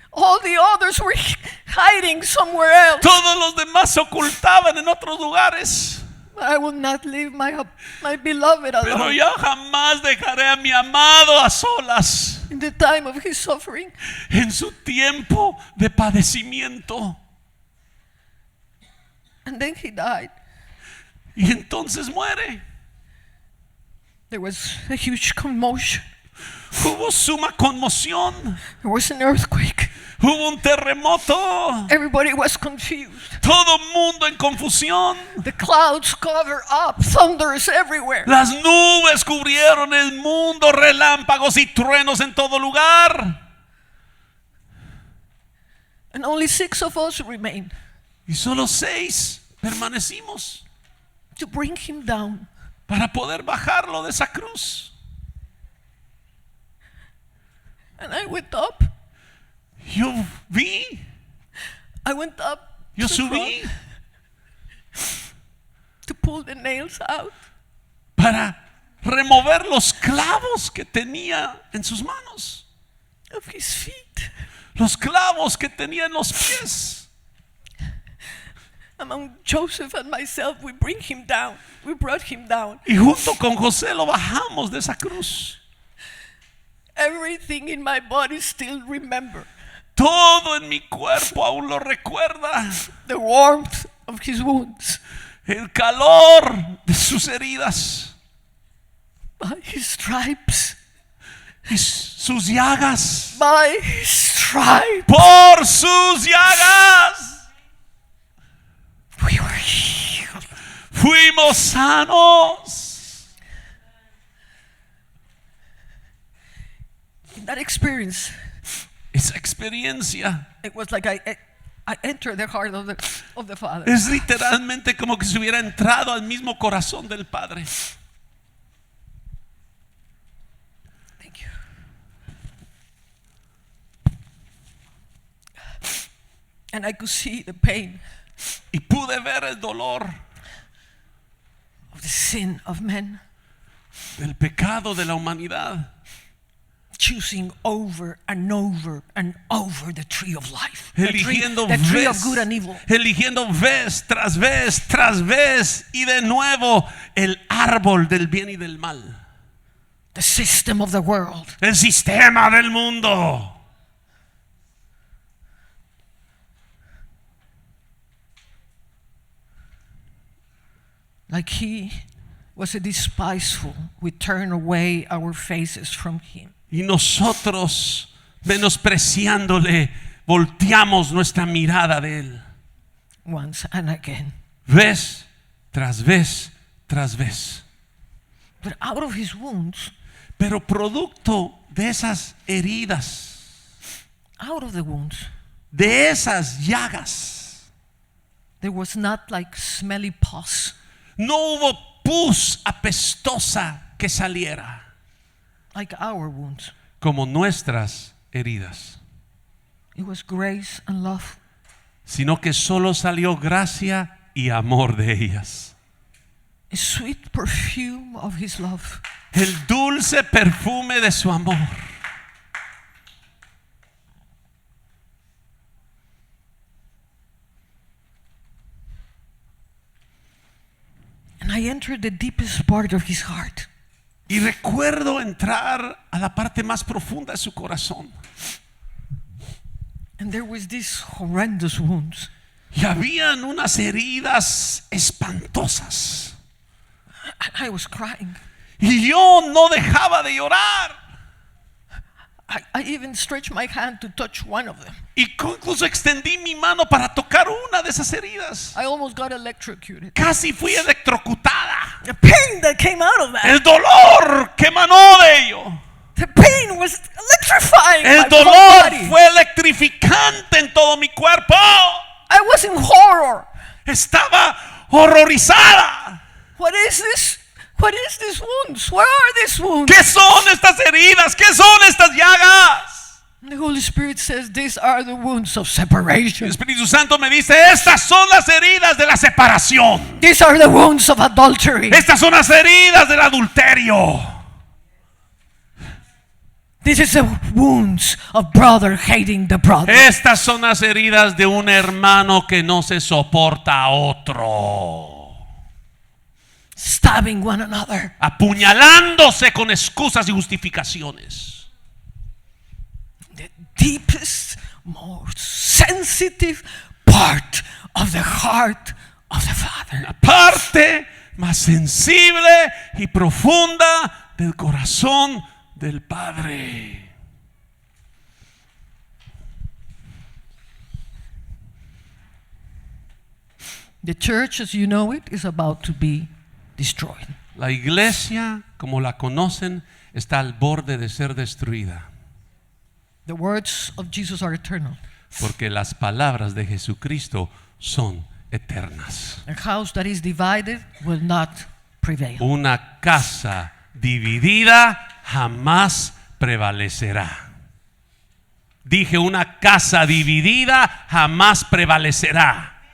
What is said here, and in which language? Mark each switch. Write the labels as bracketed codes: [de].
[en] All the others were hiding somewhere else. [es] Todos los demás se ocultaban en otros lugares. [en] But I will not leave my beloved [es] Pero [en] alone [es] yo jamás dejaré a mi amado a solas [en] in the time of his suffering. [es] en su tiempo de padecimiento. [en] And then he died. [es] Y entonces muere. [en] There was a huge commotion. [es] Hubo suma conmoción. [en] There was an earthquake. [es] Hubo un terremoto. [en] Everybody was confused. [es] Todo mundo en confusión. [en] The clouds covered up, thunders everywhere. [es] Las nubes cubrieron el mundo, relámpagos y truenos en todo lugar. [en] And only 6 of us remained [es] Y solo 6 permanecimos [en] to bring him down. [es] para poder bajarlo de esa cruz. [en] And I went up. [es] Yo vi, [en] I went up [es] yo [en] to the [es] subí [en] cross to pull the nails out. [es] para remover los clavos que tenía en sus manos. [en] Of his feet. [es] Los clavos que tenía en los pies. [en] Among Joseph and myself, we bring him down. We brought him down. [es] Y junto con José lo bajamos de esa cruz. [en] Everything in my body still remember [es] Todo en mi cuerpo aún lo recuerda. [en] the warmth of his wounds, [es] El calor de sus heridas. [en] by his stripes, [es] Y sus llagas. [en] by his stripes. [es] Por sus llagas [en] We were healed. [es] fuimos sanos. [en] In that experience, [es] Esa experiencia [en] it was like I entered the heart of the Father. [es] es literalmente como que se hubiera entrado al mismo corazón del Padre. [en] Thank you. And I could see the pain [es] Y pude ver el dolor [en] of the sin of men [es] del pecado de la humanidad, [en] choosing over and over and over the tree of life, the [es] eligiendo [en] tree of [es] vez, [en] good and evil. [es] eligiendo vez tras vez tras vez y de nuevo el árbol del bien y del mal, [en] The system of the world. [es] el sistema del mundo. [en] Like he was a despiseful, we turn away our faces from him. [es] Y nosotros, menospreciándole, volteamos nuestra mirada de él. [en] Once and again. [es] Vez tras vez tras vez. [en] But out of his wounds, [es] Pero producto de esas heridas, [en] out of the wounds, [es] de esas llagas, [en] there was not like smelly pus. [es] no hubo pus apestosa que saliera [en] Like our wounds. [es] como nuestras heridas, [en] It was grace and love. [es] sino que solo salió gracia y amor de ellas. [en] A sweet perfume of his love. [es] El dulce perfume de su amor. [en] And I entered the deepest part of his heart. [es] Y recuerdo entrar a la parte más profunda de su corazón. [en] And there was these horrendous wounds. [es] Y habían unas heridas espantosas. [en] And I was crying. [es] Y yo no dejaba de llorar. [en] I even stretched my hand to touch one of them. [es] Y incluso extendí mi mano para tocar una de esas heridas. [en] I almost got electrocuted. [es] Casi fui electrocutada. [en] The pain that came out of that. [es] El dolor que emanó de ello. [en] The pain was electrifying [es] El [en] my whole [es] dolor [en] body. [es] fue electrificante en todo mi cuerpo. [en] I was in horror. [es] Estaba horrorizada. [en] What is this? What is these wounds? Where are these wounds? [es] ¿Qué son estas heridas? ¿Qué son estas llagas? [en] The Holy Spirit says these are the wounds of separation. [es] El Espíritu Santo me dice, estas son las heridas de la separación. [en] These are the wounds of adultery. [es] Estas son las heridas del adulterio. [en] This is the wounds of brother hating the brother. [es] Estas son las heridas de un hermano que no se soporta a otro. [en] Stabbing one another. [es] Apuñalándose con excusas y justificaciones. [en] The deepest, most sensitive part of the heart of the Father. [es] La parte más sensible y profunda del corazón del Padre. [en] The church, as you know it, is about to be destroyed. [es] La iglesia, como la conocen, está al borde de ser destruida, [en] The words of Jesus are eternal. [es] porque las palabras de Jesucristo son eternas. [en] A house that is divided will not prevail. [es] Una casa dividida jamás prevalecerá. Dije, una casa dividida jamás prevalecerá.